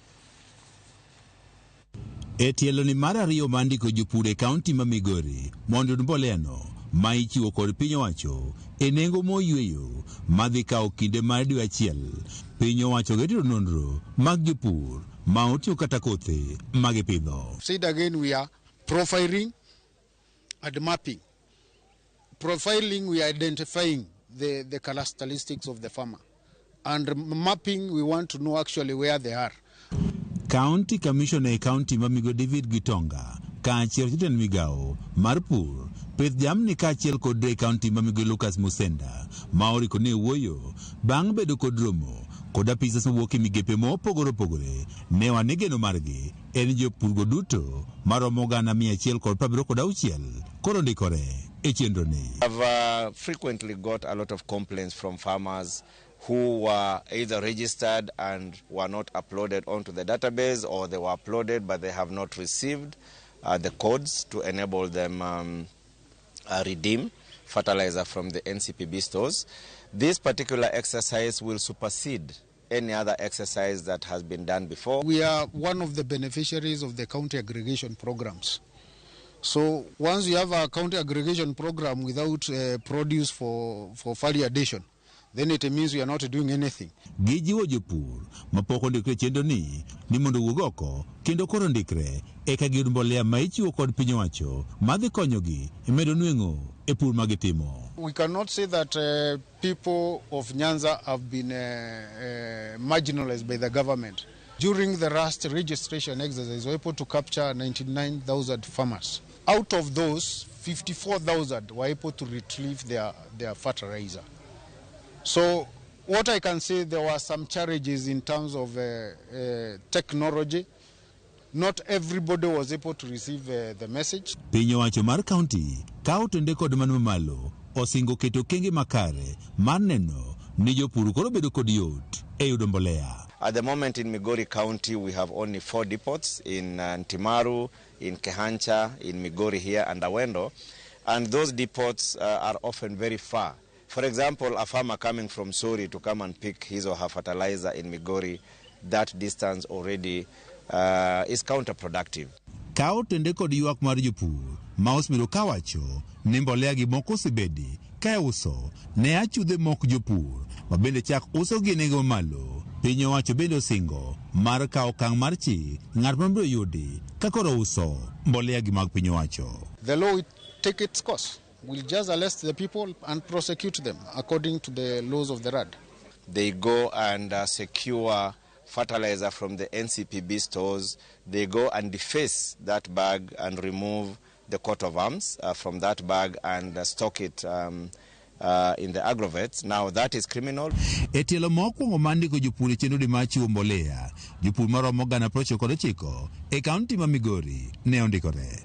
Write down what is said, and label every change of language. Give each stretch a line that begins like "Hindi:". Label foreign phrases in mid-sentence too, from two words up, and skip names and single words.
Luo (Kenya and Tanzania): E tielo ni mar ariyo ma ndiko jopur e kaunti ma Migori mondo mbolea no ma ichiwo kod piny owacho e nengo moyweyo madhi kawo kinde mar dwe achiel. Piny owacho geto nonro mag jopur ma otiyo kata kothe magipidho.
English: Said again, we are profiling and mapping. Profiling, we are identifying the characteristics of the farmer. And mapping, we want to know actually where they are.
Luo (Kenya and Tanzania): County Commissioner e County ma Migori David Gitonga kaachiel jatend migao mar pur, pith jamni kaachiel kod e County ma Migori Lucas Musenda ma oriko ne wuoyo bang' bedo kod romo kod apisas mowuok e migepe mopogore opogore. Ne wan e geno margi en jopurgo duto maromo 176 koro ndikore e chenro ni.
English: I've frequently got a lot of complaints from farmers who were either registered and were not uploaded onto the database, or they were uploaded but they have not received the codes to enable them redeem fertilizer from the NCPB stores. This particular exercise will supersede any other exercise that has been done before. We are one of the beneficiaries of the county aggregation programs. So once you have a county aggregation program without produce for validation, then it means we are not doing anything.
Luo (Kenya and Tanzania): Gijiwo jopur mapoko ndikre chenro ni mondo wuog oko kendo koro ndikre eka giyud mbolea ma ichiwo kod piny owacho madhi konyogi e medo nweng'o e pur magitimo.
English: We cannot say that people of Nyanza have been marginalized by the government. During the last registration exercise, we were able to capture 99,000 farmers. Out of those, 54,000 were able to retrieve their fertilizer. So what I can say, there were some challenges in terms of technology. Not everybody was able to receive the message.
Luo (Kenya and Tanzania): Piny owacho mar county kawo tende kod man mamalo osingo keto kenge makare mar neno ni jopur koro bedo kod yot e yudo mbolea.
English: At the moment in Migori County, we have only 4 depots in Ntimaru, in Kehancha, in Migori here, and Awendo. And those depots are often very far. For example, a farmer coming from Sori to come and pick his or her fertilizer in Migori, that distance already is counterproductive.
Luo (Kenya and Tanzania): Kao tende kod ywak mar jopur ma osmiro kawacho ni mbolea gi moko osebedi ka uso ne achudhe mok jopur ma bende chak uso gi nengo malo. Piny owacho bende osingo mar kawo okang' mar chik ng'at mabiro yudi ka koro uso mbolea gi mag piny owacho.
English: The law will take its course. We'll just arrest the people and prosecute them according to the laws of the land. They go and secure fertilizer from the NCPB stores. They go and deface that bag and remove the coat of arms from that bag and stock it in the aggrovet. Now that is criminal.
Luo (Kenya and Tanzania): Etielo mokwongo mandiko jopur chenro di machiwo mbolea. Jopur maromo gana 99 e kaunti ma Migori ne ondikore.